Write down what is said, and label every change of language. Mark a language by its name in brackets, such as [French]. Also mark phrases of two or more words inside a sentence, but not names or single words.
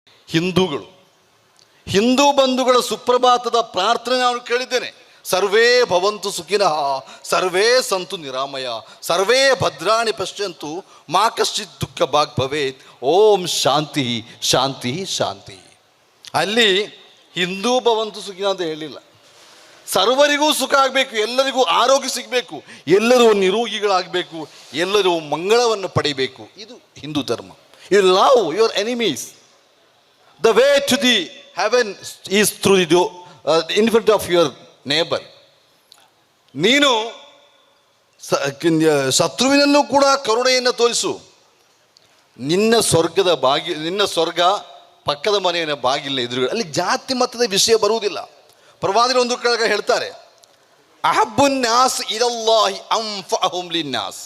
[Kannada] ಹಿಂದೂಗಳು, ಹಿಂದೂ ಬಂಧುಗಳ ಸುಪ್ರಭಾತದ ಪ್ರಾರ್ಥನೆ ನಾನು ಕೇಳಿದ್ದೇನೆ. [Sanskrit] ಸರ್ವೇ ಭವಂತು ಸುಖಿನಃ, ಸರ್ವೇ ಸಂತು ನಿರಾಮಯ, ಸರ್ವೇ ಭದ್ರಾಣಿ ಪಶ್ಯಂತು, ಮಾ ಕಶ್ಚಿತ್ ದುಃಖ ಭಾಗ್ ಭವೇತ್, ಓಂ ಶಾಂತಿ ಶಾಂತಿ ಶಾಂತಿ. [Kannada] ಅಲ್ಲಿ ಹಿಂದೂ [Sanskrit] ಭವಂತು ಸುಖಿನ [Kannada] ಅಂತ ಹೇಳಿಲ್ಲ. ಸರ್ವರಿಗೂ ಸುಖ ಆಗಬೇಕು, ಎಲ್ಲರಿಗೂ ಆರೋಗ್ಯ ಸಿಗಬೇಕು, ಎಲ್ಲರೂ ನಿರೋಗಿಗಳಾಗಬೇಕು, ಎಲ್ಲರೂ ಮಂಗಳವನ್ನು ಪಡೆಯಬೇಕು. ಇದು ಹಿಂದೂ ಧರ್ಮ. [English] You love your enemies. The way to the heaven is through the in front of your neighbour. [Kannada] ನೀನು ಶತ್ರುವಿನಲ್ಲೂ ಕೂಡ ಕರುಣೆಯನ್ನು ತೋರಿಸು. ನಿನ್ನ ಸ್ವರ್ಗ ಪಕ್ಕದ ಮನೆಯ ಬಾಗಿಲಿನ ಎದುರುಗಡೆ. ಅಲ್ಲಿ ಜಾತಿ ಮತದ ವಿಷಯ ಬರುವುದಿಲ್ಲ. ಪ್ರವಾದಿಗಳು ಒಂದು ಕಡೆ ಹೇಳ್ತಾರೆ, [Arabic] أحب الناس إلى الله أنفعهم للناس.